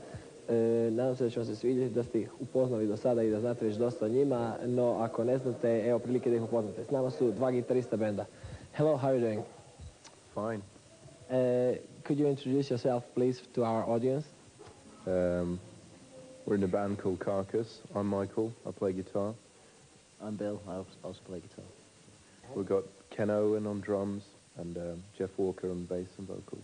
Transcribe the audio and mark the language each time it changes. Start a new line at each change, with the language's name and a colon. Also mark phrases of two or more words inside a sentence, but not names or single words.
Croatian: Nadam se da će vam se svidjeti, da ste ih upoznali do sada i da znate već dosta o njima, no ako ne znate, evo prilike da ih upoznate. S nama su dva gitarista benda.
English: Hello, how are you doing? Fine. Could you introduce yourself, please, to our audience? We're in a band called Carcass. I'm Michael. I play guitar. I'm Bill. I also play guitar. We've got Ken Owen on drums and Jeff Walker on bass and vocals.